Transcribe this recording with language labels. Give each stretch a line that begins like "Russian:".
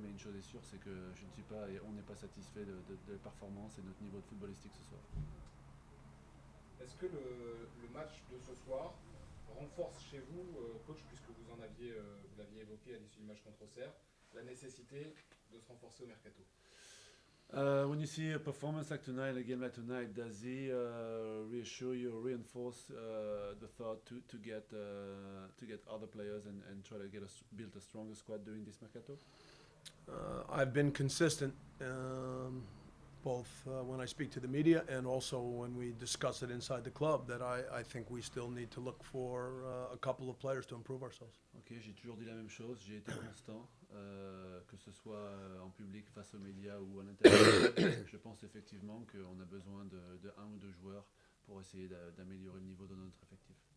French: Mais une chose est sûre, c'est que on n'est pas satisfait de la performance et de notre niveau de footballistique ce soir. Est-ce que le match de ce soir renforce chez vous, coach, puisque vous l'aviez évoqué à l'issue du match contre Auxerre, la nécessité de se renforcer au mercato?
English: When you see a performance like tonight, a game like tonight, does he reassure you, or reinforce the thought to get other players and try to build a stronger squad during this mercato? I've been consistent, both when I speak to the media and also when we discuss it inside the club, that I think we still need to look for a couple of players to improve ourselves.
French: Ok, j'ai toujours dit la même chose, j'ai été constant, que ce soit en public, face aux médias ou à l'intérieur. Je pense effectivement qu'on a besoin de 1 ou 2 joueurs pour essayer d'améliorer le niveau de notre effectif.